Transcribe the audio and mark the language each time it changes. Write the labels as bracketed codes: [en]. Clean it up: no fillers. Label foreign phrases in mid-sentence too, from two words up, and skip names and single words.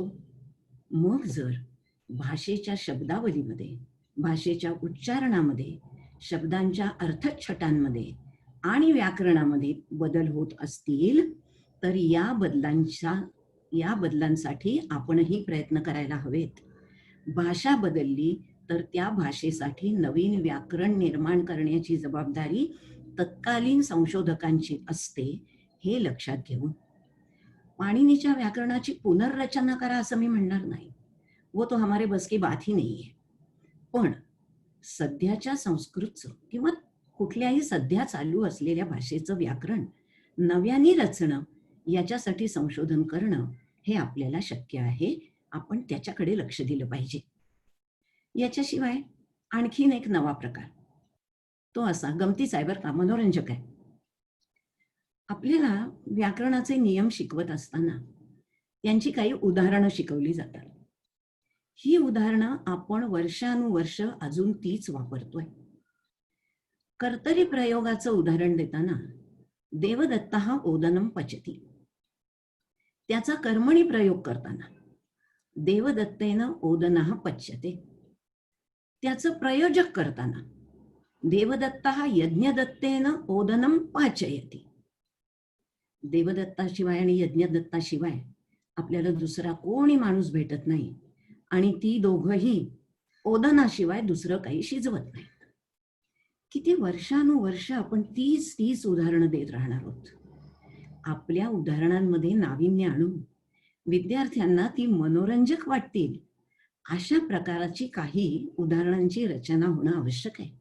[mr] मग जर भाषेच्या शब्दावलीमध्ये, भाषेच्या उच्चारणामध्ये, शब्दांच्या अर्थछटांमध्ये आणि व्याकरणामध्ये बदल होत असतील तर या बदलांसाठी आपणही प्रयत्न करायला हवेत. भाषा बदलली तर त्या भाषेसाठी नवीन व्याकरण निर्माण करण्याची जबाबदारी तत्कालीन संशोधकांची असते, हे लक्षात घेऊन. पाणिनीच्या व्याकरणाची पुनर्रचना करा असं मी म्हणणार नाही, [hi] वो तो हमारे बस की बात ही नाहीये. [mr] पण सध्याच्या संस्कृतचं किंवा कुठल्याही सध्या चालू असलेल्या भाषेचं व्याकरण नव्याने रचणं, याच्यासाठी संशोधन करणं हे आपल्याला शक्य आहे. आपण त्याच्याकडे लक्ष दिलं पाहिजे. याच्याशिवाय आणखीन एक नवा प्रकार, तो असा गमतीचा आहे बरं का, मनोरंजक आहे. आपल्याला व्याकरणाचे नियम शिकवत असताना त्यांची काही उदाहरणं शिकवली जातात. ही उदाहरणं आपण वर्षानुवर्ष अजून तीच वापरतोय. कर्तरी प्रयोगाचं उदाहरण देताना [sa] देवदत्तः ओदनम पचती, [mr] त्याचा कर्मणी प्रयोग करताना [sa] देवदत्तेन ओदनः पच्यते, [mr] त्याचं प्रयोजक करताना [sa] देवदत्तः यज्ञदत्तेन ओदनम पाचयति. [mr] देवदत्ताशिवाय आणि यज्ञदत्ताशिवाय आपल्याला दुसरा कोणी माणूस भेटत नाही आणि ती दोघंही ओदनाशिवाय दुसरं काही शिजवत नाहीत. किती वर्षानुवर्ष आपण तीच उदाहरणं देत राहणार आहोत. आपल्या उदाहरणांमध्ये नाविन्य आणून विद्यार्थ्यांना ती मनोरंजक वाटतील अशा प्रकारची काही उदाहरणांची रचना होणं आवश्यक आहे.